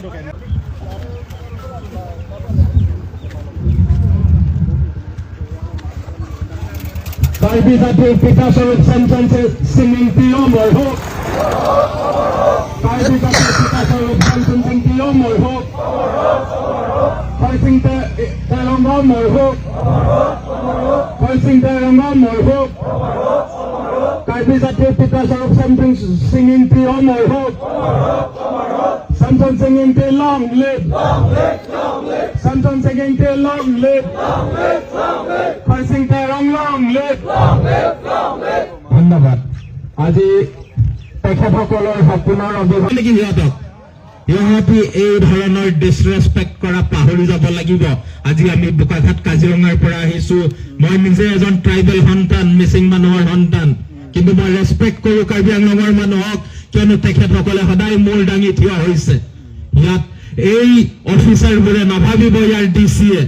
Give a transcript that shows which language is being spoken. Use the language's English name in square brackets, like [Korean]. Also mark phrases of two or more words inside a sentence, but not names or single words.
[Assamese] কাৰ্বি জাতিৰ পিতা স্বৰূপ চেমছন সিং ইংতি অমৰ হোক কাৰ্বি জাতিৰ পিতা স্বৰূপ চেমছন সিং ইংতি অমৰ হোক খৰসিং তেৰং অমৰ হোক খৰসিং তেৰং অমৰ হোক কাৰ্বি জাতিৰ পিতা স্বৰূপ চেমছন সিং ইংতি অমৰ হোক চেমছন [English] Santon Singh long live. Santon Singh long live. Kharsing Tairong long live. [Assamese] ধন্যবাদ আজি তেখেতসকলৰ সপোনৰ অভিযান নেকি সিহঁতি এই ধৰণৰ ডিছৰেছপেক্ট কৰা পাহৰি যাব লাগিব আজি আমি বোকাখাট কাজিৰঙাৰ পৰা আহিছো মই নিজে এজন ট্ৰাইবেল সন্তান মিচিং মানুহৰ সন্তান কিন্তু মই ৰেছপেক্ট কৰো কাৰ্বি আংলঙৰ মানুহক কিয়নো তেখেতসকলে সদায় মূৰ দাঙি থিয় হৈছে ইয়াত এই অফিচাৰবোৰে নাভাবিব ইয়াৰ ডিচিয়ে